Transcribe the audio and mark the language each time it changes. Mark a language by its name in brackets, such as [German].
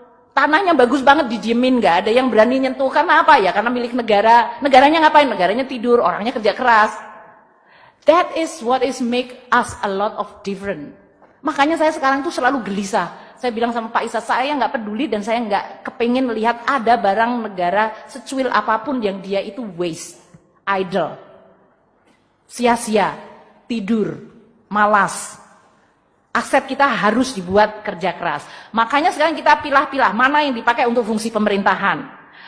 [Indonesian] Tanahnya bagus banget didiemin, nggak ada yang berani nyentuh. Karena apa ya? Karena milik negara. Negaranya ngapain? Negaranya tidur, orangnya kerja keras. [English] That is what is make us a lot of different. [Indonesian] Makanya saya sekarang tuh selalu gelisah. Saya bilang sama Pak Isa, saya nggak peduli dan saya nggak kepingin melihat ada barang negara secuil apapun yang dia itu waste, idle, sia-sia, tidur, malas. Aset kita harus dibuat kerja keras. Makanya sekarang kita pilah-pilah mana yang dipakai untuk fungsi pemerintahan.